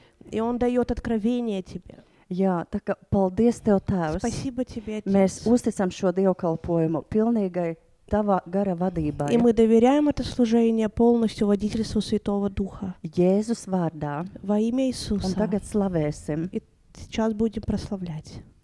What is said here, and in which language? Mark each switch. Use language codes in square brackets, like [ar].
[ru] И он дает откровение тебе. [lv] Jā, tā kā paldies tev, Tēvs. [ru] Спасибо тебе, Отец. [lv] Mēs uzticam šo dievkalpojumu pilnīgai tava gara vadībai. [ru] И мы доверяем это служение полностью водительству Святого Духа. [lv] Jēzus vārdā. [ru] Во имя Иисуса. [lv] Un tagad slavēsim. [ru] И сейчас будем прославлять.